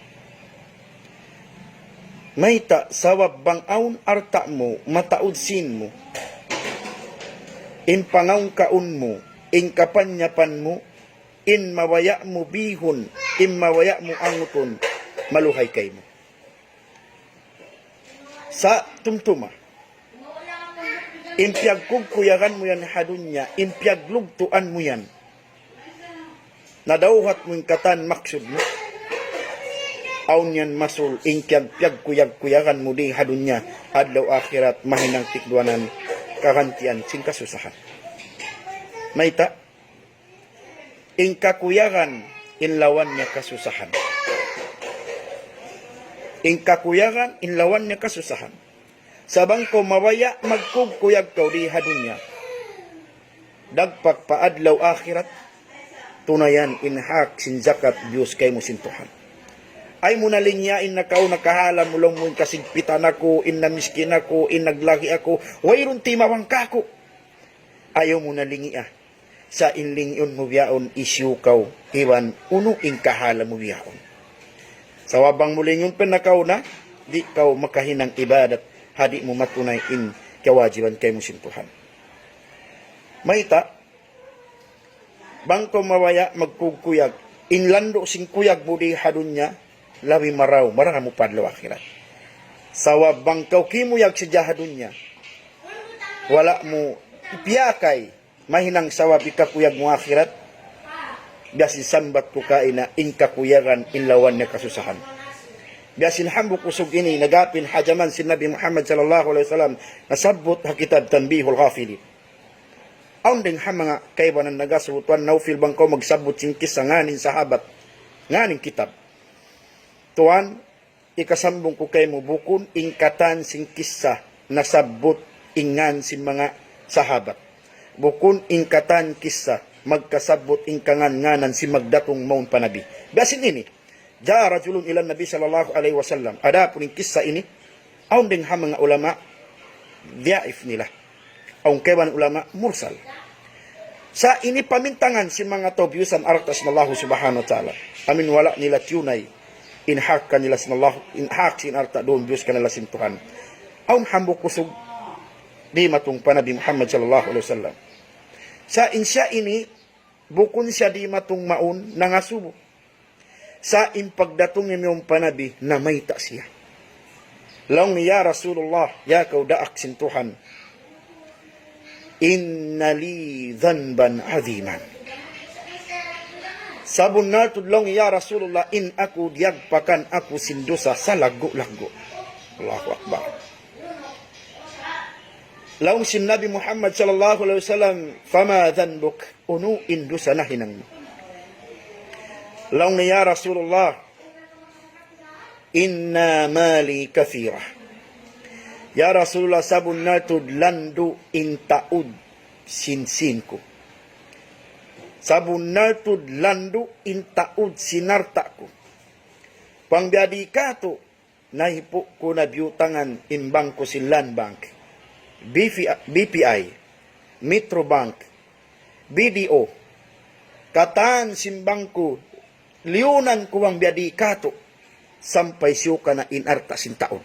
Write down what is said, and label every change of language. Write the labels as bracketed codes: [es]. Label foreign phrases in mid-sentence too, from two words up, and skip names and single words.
[tsg] Mayta sawab bangawn arta mo, mataudsin mo. In pangawn kaun mo, in kapanyapan mo, in mawaya mo bihon, in mawaya mo anguton, maluhay kay mo. Sa tumtuma, impyag kuyagan mo yan hadunya, impyag lugtuan mo yan. Nadawhat mo yung katan maksud mo. Aun yan masul, inkyag kuyagan mo di hadunya, adlaw akhirat, mahinang tikduanan, kagantian, sin kasusahan. Mayta, ingkakuyagan, inlawan niya kasusahan. Ingkakuyagan, inlawan niya kasusahan. Sabang ko mawaya magkugkuyag kau di hadunya. Dagpak paadlaw akhirat, tunayan inhak sin zakat Diyos kay mo sintuhan. Ay mo nalinyain na kau nakahala mo lang mo kasigpitan ako, in namiskin ako, in naglagi ako, wayron timawang kako. Ayaw mo nalingi sa inlingon mo biyaon isyu kau, iwan uno in kahala mo biyaon. Sa wabang mo lingon penakaw na, di kau makahinang ibadat, hadi mo matunay in kawajiban kay mo sintuhan. Mayta, bangko mawaya magkugkuyag, inlando sing kuyag budi hadunya, labi maraw, marang mo padlaw akhirat. Sawa bangkaw kimuyag sa jahadunya, wala mo ipiyakay, mahinang sawa bikakuyag mo akhirat, biyasin sambat ko kaina, inkakuyagan, inlawan na kasusahan. Biyasin hambuk usog ini, nagapin hajaman si Nabi Muhammad [ar] sallallahu alaihi wasallam, [tsg] nasabot hakitab tanbihul ghafili. Aun ding hamanga kaybanan nagasutuan naufil bangko magsabot singkis sa nganin sahabat, nganin kitab. Tuan, ikasambong ko kay mo bukon, ingkatan singkis sa nasabot ingan si mga sahabat. Bukon ingkatan kisa, magkasabot ingkangan nganan si magdatong maun panabi. Biyasin ini, [ar] ja rajulun ilan Nabi sallallahu alaihi wasallam. [tsg] Ada pun kisah ini, aun ding hamang ulama dhaif nila. Aun keban ulama mursal. Sa ini pamintangan si mga tobyusan artas na Allah [ar] subhanahu wa ta'ala. [tsg] Amin wala nila tunay. Inhak kanila sin Allah, inhak sin arta doon Diyos kanila sin Tuhan. Aun hambuk kusog di matong panabi Muhammad [ar] sallallahu alaihi wasallam. [tsg] Sa insya ini, bukon siya di matong maun nangasubo. Sa impagdatong niyong panabi na mayta siya. Laong niya Rasulullah, ya kau daak sintuhan, [ar] inna li dhanban aziman. [tsg] Sabon na tudlong ya Rasulullah, in ako diagpakan ako sindosa sa lago-lago. [ar] Allahu Akbar. [tsg] Laong sin Nabi Muhammad [ar] sallallahu alaihi wasallam, fama dhanbuk, [tsg] unu indusa na hinang mo. Laong ya Rasulullah, [ar] inna mali kathira. [tsg] Ya Rasulullah, sabon na tudlandu intaud sinsin ko. Sabon na tudlandu intaud sinarta ko. Pangbiadi ka to, nahipo ko na biyutangan imbang ko Land Bank, BPI, Metro Bank, BDO, katan simbang ko, liunan ko ang biadi kato, sampay siyo ka na inarta sintaon.